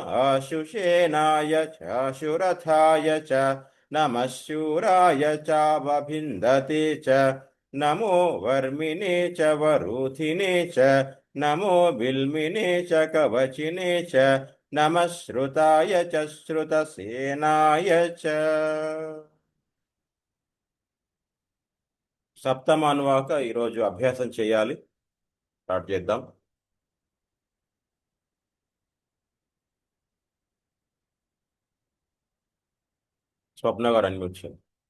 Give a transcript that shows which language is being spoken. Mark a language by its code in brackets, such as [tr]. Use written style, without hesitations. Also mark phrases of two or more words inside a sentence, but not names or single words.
[sa] आशुषेनाय च शुरथाय च नमः शूराय चावभिन्दते च नमो वर्मिणे च वरूथिने च नमो बिल्मिने च कवचिने च नमः श्रुताय च श्रुतसेनाय च [te] సప్తమానువాక ఈరోజు అభ్యాసం చేయాలి. స్టార్ట్ చేద్దాం. స్వప్న గారు అన్మ్యూట్ చేయండి.